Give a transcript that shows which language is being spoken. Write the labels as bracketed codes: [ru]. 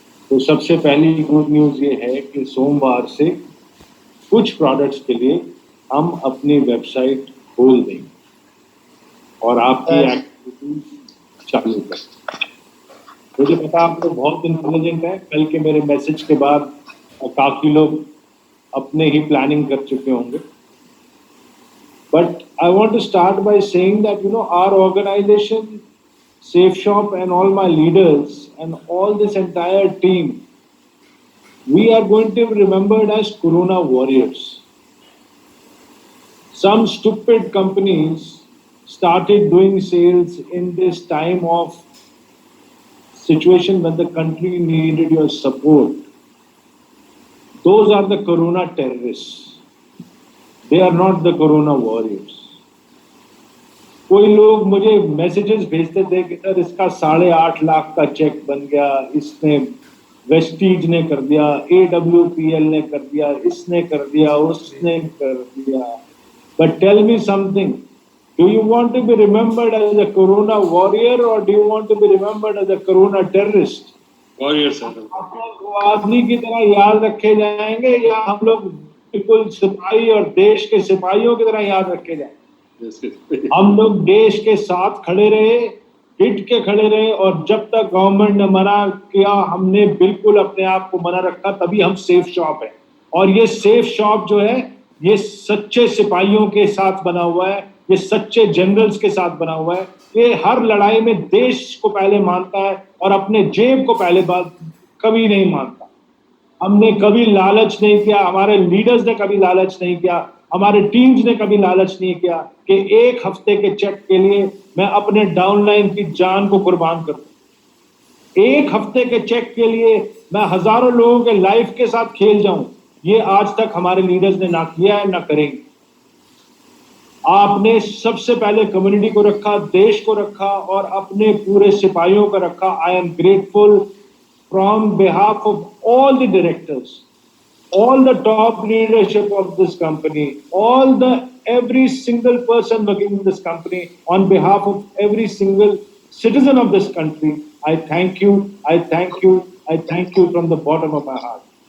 [hi] तो सबसे पहली गुड न्यूज़ ये है कि सोमवार से कुछ प्रोडक्ट्स के लिए हम अपनी वेबसाइट खोल देंगे और आपकी एक्टिविटी चालू करें। मुझे पता आप लोग बहुत इंटेलिजेंट हैं। कल के मेरे मैसेज के बाद काफ़ी लोग अपने ही प्लानिंग कर चुके होंगे। [en] But I want to start by saying that, our organization, Safe Shop, and all my leaders and all this entire team, we are going to be remembered as Corona warriors. Some stupid companies started doing sales in this time of situation when the country needed your support. Those are the Corona terrorists. They are not the Corona warriors. [hi] कोई लोग मुझे messages भेजते थे कि sir इसका 8.5 लाख का check बन गया, इसने वेस्टीज ने कर दिया, AWPL ने कर दिया, इसने कर दिया, उसने कर दिया। [en] But tell me something, do you want to be remembered as a Corona warrior or do you want to be remembered as a Corona terrorist? Warrior sir. [hi] आप लोग आदमी की तरह याद रखे जाएंगे या हम लोग बिल्कुल सिपाही और देश के सिपाहियों की तरह याद रखे जाएंगे? हम लोग देश के साथ खड़े रहे, हिट के खड़े रहे, और जब तक गवर्नमेंट ने मना किया हमने बिल्कुल अपने आप को मना रखा, तभी हम सेफ शॉप है। और ये सेफ शॉप जो है ये सच्चे सिपाहियों के साथ बना हुआ है, ये सच्चे जनरल्स के साथ बना हुआ है। ये हर लड़ाई में देश को पहले मानता है और अपने जेब को पहले बात कभी नहीं मानता। हमने कभी लालच नहीं किया, हमारे लीडर्स ने कभी लालच नहीं किया, हमारे टीम्स ने कभी लालच नहीं किया कि एक हफ्ते के चेक के लिए मैं अपने डाउनलाइन की जान को कुर्बान कर दूं। एक हफ्ते के चेक के लिए मैं हजारों लोगों के लाइफ के साथ खेल जाऊं, ये आज तक हमारे लीडर्स ने ना किया है ना करेंगे। आपने सबसे पहले कम्युनिटी को रखा, देश को रखा और अपने पूरे सिपाहियों को रखा। [en] I am grateful from behalf of all the directors, all the top leadership of this company, every single person working in this company, on behalf of every single citizen of this country, I thank you, I thank you, I thank you from the bottom of my heart.